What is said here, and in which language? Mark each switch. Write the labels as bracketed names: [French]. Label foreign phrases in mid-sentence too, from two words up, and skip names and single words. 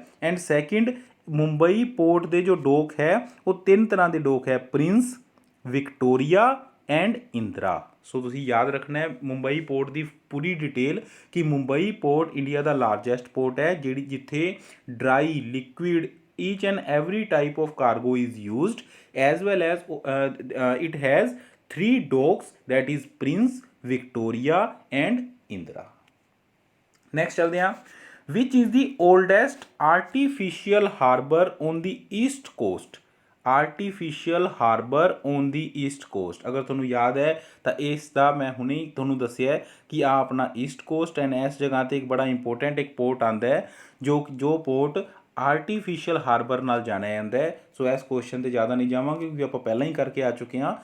[English] and second, [Punjabi] ਮੁੰਬਈ ਪੋਰਟ ਦੇ ਜੋ ਡੋਕ ਹੈ ਉਹ 3 ਤਰ੍ਹਾਂ ਦੇ ਡੋਕ ਹੈ, ਪ੍ਰਿੰਸ, ਵਿਕਟੋਰੀਆ ਐਂਡ ਇੰਦਰਾ। ਸੋ ਤੁਸੀਂ ਯਾਦ ਰੱਖਣਾ ਹੈ ਮੁੰਬਈ ਪੋਰਟ ਦੀ ਪੂਰੀ ਡਿਟੇਲ ਕਿ ਮੁੰਬਈ ਪੋਰਟ ਇੰਡੀਆ ਦਾ [English] largest port [Punjabi] ਹੈ ਜਿੱਥੇ ਡਰਾਈ, ਲਿਕੁਇਡ, [English] each and every type of cargo is used, as well as it has 3 docks, that is Prince, Victoria and Indira. Next [Hindi] चलते हैं, [English] which is the oldest artificial harbour on the east coast? artificial harbour on the east coast. [Punjabi] ਅਗਰ ਤੁਹਾਨੂੰ ਯਾਦ ਹੈ ਤਾਂ ਇਸ ਦਾ ਮੈਂ ਹੁਣੇ ਤੁਹਾਨੂੰ ਦੱਸਿਆ ਕਿ ਆ ਆਪਣਾ [English] east coast [Punjabi] ਐਂਡ ਇਸ ਜਗ੍ਹਾ 'ਤੇ ਇੱਕ ਬੜਾ ਇੰਪੋਰਟੈਂਟ ਇੱਕ ਪੋਰਟ ਆਉਂਦਾ ਹੈ ਜੋ ਪੋਰਟ [English] artificial harbour [Punjabi] ਨਾਲ ਜਾਣਿਆ ਜਾਂਦਾ ਹੈ। ਸੋ ਇਸ ਕੁਐਸਚਨ 'ਤੇ ਜ਼ਿਆਦਾ ਨਹੀਂ ਜਾਵਾਂਗੇ ਕਿਉਂਕਿ ਆਪਾਂ ਪਹਿਲਾਂ ਹੀ ਕਰਕੇ ਆ ਚੁੱਕੇ ਹਾਂ।